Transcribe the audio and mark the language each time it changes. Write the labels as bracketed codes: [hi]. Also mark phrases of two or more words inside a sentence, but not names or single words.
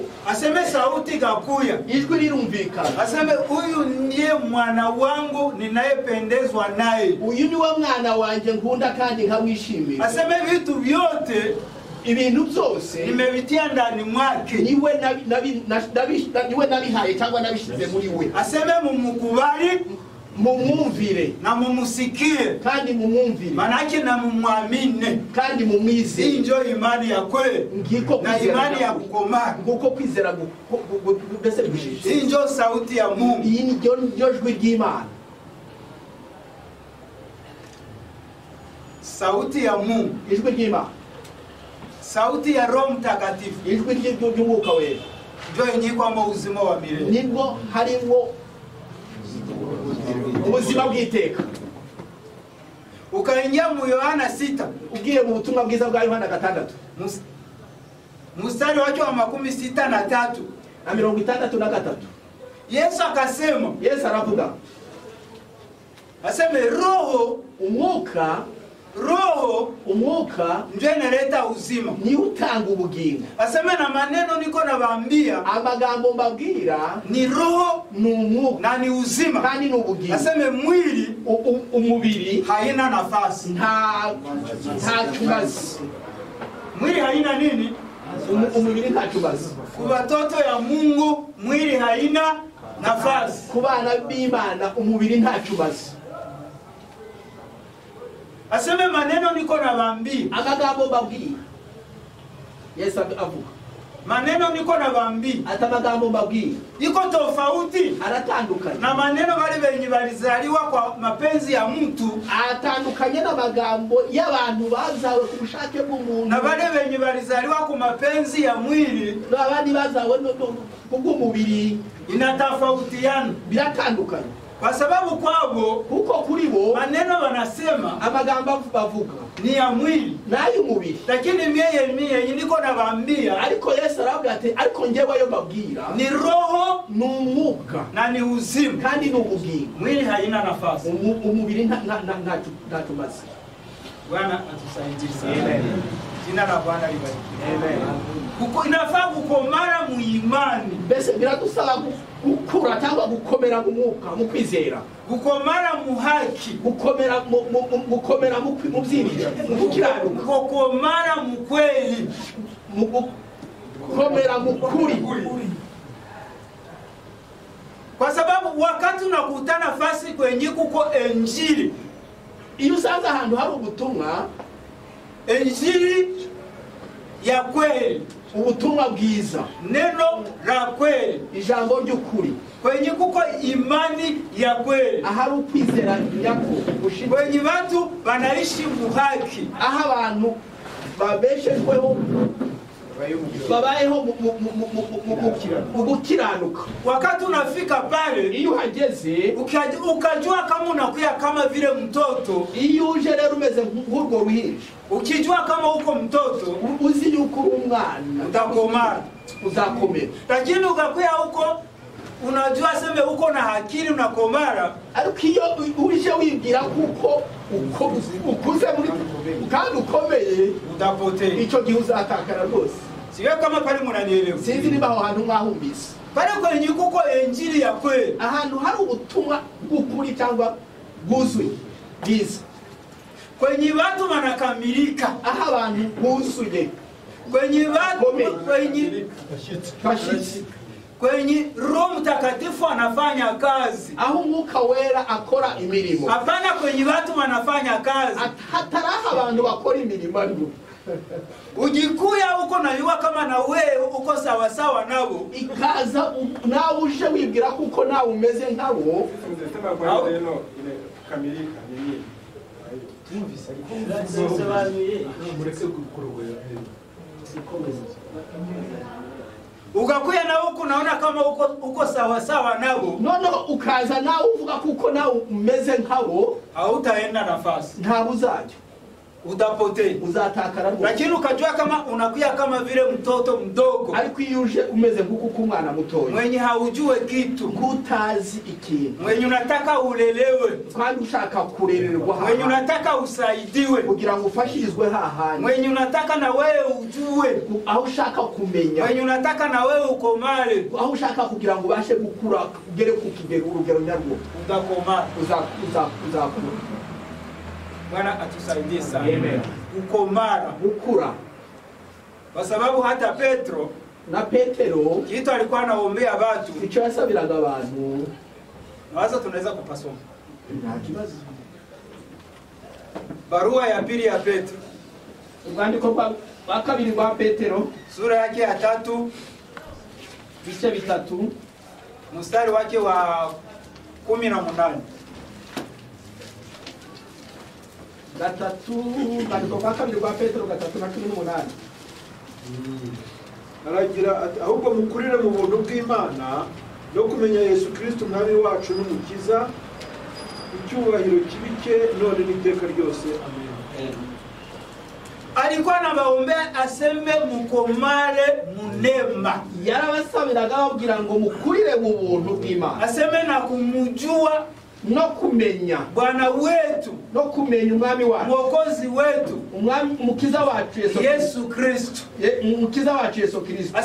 [sw] aseme sauti gakuya, [rw] ijwi rirumvikana, [sw] aseme huyu ndiye mwana wangu ninayependezwa naye. [rw] uyu ni wa mwana wanjye nkunda kandi nkamwishimira. [sw] Aseme vitu vyote [rw] ibintu byose [sw] nimevitia ndani mwake, [rw] niwe nabihaye cyangwa nabishyize muri we. [sw] aseme mumukubali [rw] mumwumvire [sw] na mumusikie, [rw] kandi mumwumvire [sw] manake na mumwamine. [rw] kandi [sw] Hii [rw] mumwizere. [sw] ndio imani ya kweli [rw] ngiko [sw] na imani ya kukomaa. [rw] nguko kwizera mbese bishije. [sw] Hii ndio sauti ya Mungu. [rw] iyi ni ryo jwi ry'Imana, [sw] Sauti ya Mungu, [rw] ijwi ry'Imana, [sw] sauti ya Roho Mtakatifu [rw] ijwi ry'umwuka wera, [sw] ndio yenye kwamba uzima wa milele. [rw] nibwo harimo ubuzima bw'iteka. [sw] Ukaingia mu Yohana 6 [rw] ugiye mu butumwa bwiza bwa Yohana 6 [sw] mstari wake wa 63 [rw] na 63, [sw] Yesu akasema, [rw] Yesu aravuga [sw] aseme roho [rw] umwuka [sw] ndio inaleta uzima. [rw] ni utanga ubugingo. [sw] Aseme na maneno niko nawaambia [rw] amagambo mbabwira [sw] ni roho [rw] ni umwuka [sw] na ni uzima. [rw] kandi ni ubugingo. [sw] Aseme mwili [rw] umubiri [sw] haina nafasi. [rw] nta kibazo. [sw] Mwili haina nini? [rw] umubiri nta kibazo. [sw] Kwa watoto ya Mungu mwili haina nafasi. [rw] ku bana b'Imana umubiri nta kibazo. [sw] Aseme maneno niko nawaambia, [rw] amagambo mbabwira, Yesu avuga [sw] maneno niko nawaambia [rw] ati amagambo mbabwira [sw] iko tofauti [rw] aratandukanye [sw] na maneno bali benye balizaliwa kwa mapenzi ya mtu, [rw] atandukanye n'amagambo y'abantu bazawe ku bushake bw'umuntu, [sw] na bali benye balizaliwa kwa mapenzi ya mwili, [rw] n'abandi bazawe kubw'umubiri. [sw] inatofautiana [rw] biratandukanye [sw] kwa sababu kwabo [rw] kuko kuri bo [sw] maneno wanasema [rw] amagambo bavuga [sw] ni ya mwili, [rw] n'ay'umubiri. [sw] lakini mie niko nawaambia [rw] ariko Yesu aravuga ati ariko njyewe ayo mbabwira [sw] ni roho [rw] ni umwuka [sw] na ni uzima. [rw] kandi ni ubugingo. [sw] Mwili haina nafasi. [rw] umubiri nta tumaze. [sw] Bwana atusaidie sana. Jina la Bwana libarikiwe. Amen. Inafaa kukomara mu imani, [rw] mbese biradusaba gukura cyangwa gukomera mu mwuka, mu kwizera, [sw] kukomara mu haki, [rw] gukomera mu byiringiro, mu gukiranuka, [sw] kukomara mu kweli, [rw] gukomera mu kuri. [sw] kwa sababu wakati unakutana fasi kwenye kuko injili, [rw] iyo usanze ahantu hari ubutumwa, [sw] injili ya kweli, [rw] ubutumwa bwiza, [sw] neno la kweli, [rw] ijambo ry'ukuri, [sw] kwenye kuko imani ya kweli, [rw] ahari ukwizera nyako, [sw] kwenye watu wanaishi mu haki, [rw] aho abantu babeshejweho babayeho mu gukiranuka. [sw] wakati unafika pale, [rw] iyo uhageze [sw] ukajua kama unakuya kama vile mtoto, [rw] iyo uje rero umeze nk'urwo ruhinja, [sw] ukijua kama uko mtoto, [rw] uzi yuko uri umwana, [sw] utakomara. [rw] uzakomera. [sw] Lakini ukakuya huko unajua seme uko na akili unakomara, [rw] ariko iyo uje wibwira kuko ukuze muri kandi ukomeye, [sw] utapotea. [rw] icyo gihe uzatakara rwose. [sw] Siwe kama pale mnanielewa. [rw] sinzi niba aho hantu mwahumbise. [sw] Pale kwenye kuko injili ya kweli, [rw] ahantu hari ubutumwa bw'ukuri cyangwa bwuzuye bwiza, [sw] kwenye watu wanakamilika, [rw] aho abantu buzuye, [sw] kwenye watu kwenye [rw] bashyitsi, [sw] kwenye Roho Mtakatifu anafanya kazi. [rw] aho umwuka wera akora imirimo, [sw] Hapana kwenye watu wanafanya kazi. [rw] hataraho abantu bakora imirimo ariko [sw] Ujikuya uko najua kama na wewe uko sawa sawa nabo. [rw] ikaza nawe uje wibwira kuko nawe umeze nkabo. [sw] Sema kwa neno ile kamilika ni nini? [rw] mureke kurogoya [sw] Ukakuya na huko naona kama uko sawa sawa nabo. [rw] Noneho ukaza nawe uvuga kuko nawe umeze nkabo, [sw] Hautaenda nafasi. [rw] ntabwo uzajya, [sw] Utapotea. [rw] uzatakara rwose. [sw] Lakini ukajua kama unakuya kama vile mtoto mdogo [rw] Ariko iyo uje umeze nk'uko umwana mutoya, [sw] mwenye haujue kitu, [rw] nk'utazi ikintu, [sw] mwenye unataka ulelewe, [rw] kandi ushaka kurererwa [sw] mwenye [rw] hahandi [sw] unataka usaidiwe, [rw] kugira ngo ufashirizwe hahandi, [sw] mwenye unataka na wewe ujue, [rw] aho ushaka kumenya, [sw] mwenye unataka na wewe ukomale, [rw] aho ushaka kugira ngo ubashe gukura ugere ku kigero urugero nyarwo, [sw] utakomala. [rw] uzakura. [sw] Bwana atusaidie sana. Amen. Ukomala. [rw] Gukura. [sw] Kwa sababu hata Petro [rw] Na Petero [sw] kitu alikuwa anaombea watu, [rw] icyo yasabiraga abantu, [sw] nawaza tunaweza kupasoma. [rw] nta kibazo. [sw] Barua ya pili ya Petro, [rw] Urwandiko rwa kabiri rwa Petero, [sw] sura yake ya 3 [rw] bice 3 [sw] mstari wake wa 18. [rw] gatatu, urwandiko rwa kabiri rwa Petero 3:18. aragira ati ahubwo mukurire mu buntu bw'Imana no kumenya Yesu Kristo umwami wacu n'umukiza, icyubahiro kibike none n'iteka ryose, amen. [sw] Alikuwa anawaombea aseme mukomale munema, [rw] Yarabasabiraga babwira ngo mukurire mu buntu bw'Imana, [sw] aseme na kumujua [rw] no kumenya [sw] Bwana wetu, [rw] no kumenya umwami wacu, [sw] Mwokozi wetu [rw] umwami umukiza wacu [sw] Yesu Kristo. [rw] umukiza wacu Yesu Kristo.